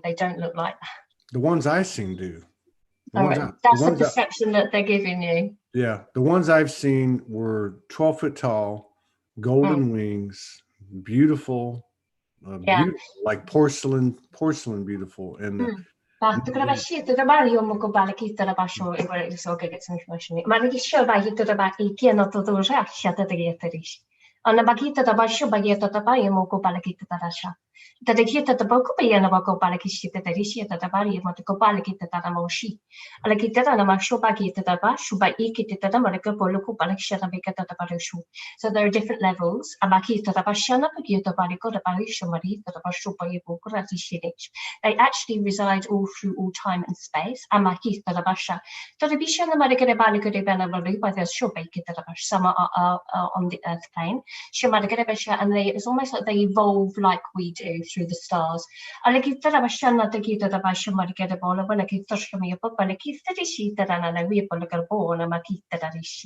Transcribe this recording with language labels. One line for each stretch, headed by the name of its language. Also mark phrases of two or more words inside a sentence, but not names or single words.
English: They don't look like that. The ones I've seen do. The All ones right, I, the that's the ones I, perception that they're giving you. yeah, the ones I've seen were 12 foot tall, Mm, golden wings, beautiful, yeah. beautiful, like porcelain, beautiful, Mm. Tukuna bashi to the bari yo moko bala kita la basho e wala so get some information. Ma ne kisho ba hito da ba ki kieno to do ja sha ta de yeterish. Ana bakita da basho ba yeto ta ba yo moko bala kita da sha. Ta de kita da boko ba yana bako bala kishi ta de rishi ta da bari mo to ko bala kita da moshi. Ala kita da ma sho ba kita da ba shu ba I kita da ma ko bolo ko bala kisha da be kita da ba shu. So there are different levels. Abakita da bashana ba kita ba ko da ba shu mari da ba shu ba yo ko ra ti shinish. They actually reside all through all time and space. Amaki Tarabasha. Tarabisha and the Madagabalika Benabalu by the Shobaki Tarabash. Some are on the earth plane. Shamadagabasha, and it's almost like they evolve like we do through the stars. Alaki Tarabashana, the Gita Tabasha Madagabola, Balaki Toshami, Balaki Tarishi Tarana, we Bolagabon, and Maki Tarishi.